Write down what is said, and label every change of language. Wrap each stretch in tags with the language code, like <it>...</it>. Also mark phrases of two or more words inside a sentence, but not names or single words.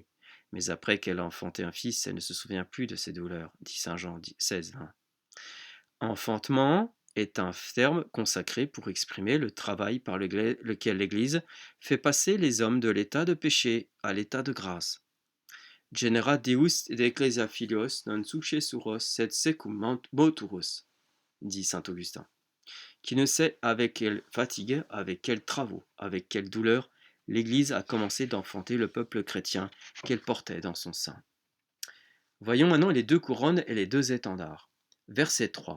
<fr>Mais après qu'elle a enfanté un fils, elle ne se souvient plus de ses douleurs, dit Saint Jean 16, 20. Enfantement est un terme consacré pour exprimer le travail par lequel l'Église fait passer les hommes de l'état de péché à l'état de grâce.</fr> <la>Genera Deus et ecclesia filios non successuros sed secum moturus,</la> <fr>dit saint Augustin, qui ne sait avec quelle fatigue, avec quels travaux, avec quelle douleur l'Église a commencé d'enfanter le peuple chrétien qu'elle portait dans son sein. Voyons maintenant les deux couronnes et les deux étendards. Verset 3.</fr>